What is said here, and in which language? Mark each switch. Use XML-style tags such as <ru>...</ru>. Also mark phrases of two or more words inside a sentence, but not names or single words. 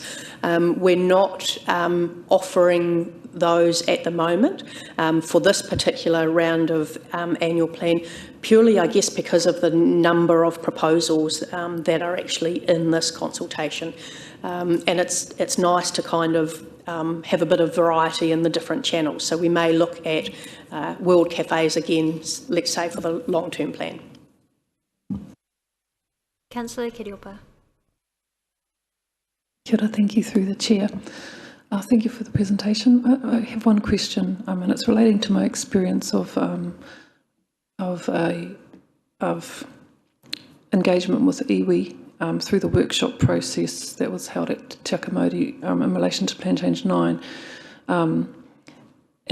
<en>We're not offering those at the moment for this particular round of annual plan, purely I guess because of the number of proposals that are actually in this consultation. And it's nice to kind of have a bit of variety in the different channels. So we may look at world cafes again, let's say for the long-term plan. Councillor Kiriopa.</en> <mi>Kia ora,</mi> <en>thank you through the chair. Thank you for the presentation. I have one question, and it's relating to my experience of engagement with iwi through the workshop process that was held at Te Akamori in relation to Plan Change 9.</en>